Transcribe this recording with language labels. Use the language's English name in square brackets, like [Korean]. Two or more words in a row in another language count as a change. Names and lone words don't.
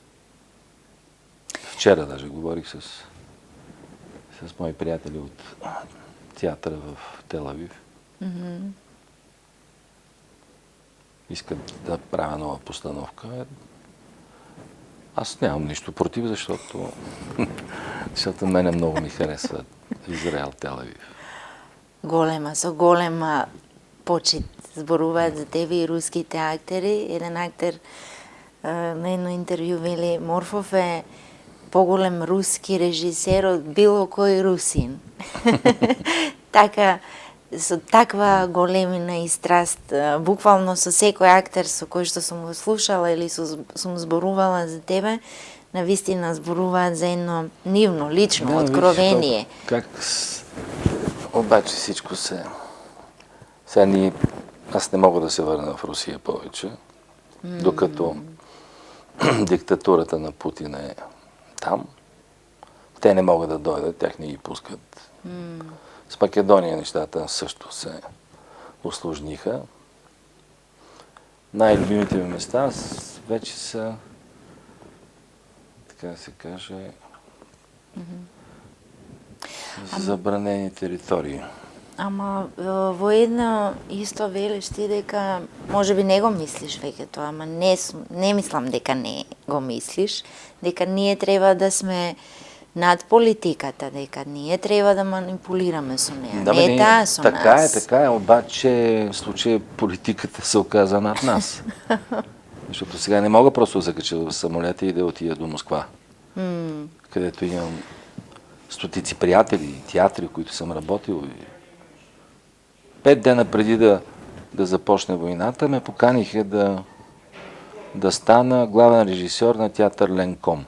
[Bulgarian] Вчера даже говорих с мои приятели от театъра в Тел Авив. Искат да правя нова постановка. Аз нямам нищо против, защото мене много ми харесва Израел, Тел Авив. [Macedonian] Со голема почит зборуваат за тебе и руските актери. Еден актер на едно интервју вели: Морфов е поголем руски режисер од било кој русин. Така, со таква големина и страст, буквално со секој актер со кој што сум го слушала или сум зборувала за тебе, навистина зборуваат за едно нивно, лично, откровение. [Bulgarian] Обаче всичко се... Сега аз не мога да се върна в Русия повече, докато диктатурата на Путин е там. Те не могат да дойдат, тях не ги пускат. С Македония нещата също се усложниха. Най-любимите ми места вече са, така да се каже, забранени територии. [Macedonian] Ама во едно исто велиш ти дека може би не го мислиш веќе тоа, ама не мислам дека не го мислиш, дека ние треба да сме над политиката, дека ние треба да манипулираме со неја. Да, не таа со нас. [Bulgarian] Така е, обаче в случая политиката се оказа над нас. Защото сега не мога просто да закача в самолета и да отида до Москва, където имам стотици приятели, театри, които съм работил. 5 дена преди да започне войната, ме поканиха да стана главен режисьор на театър Ленком.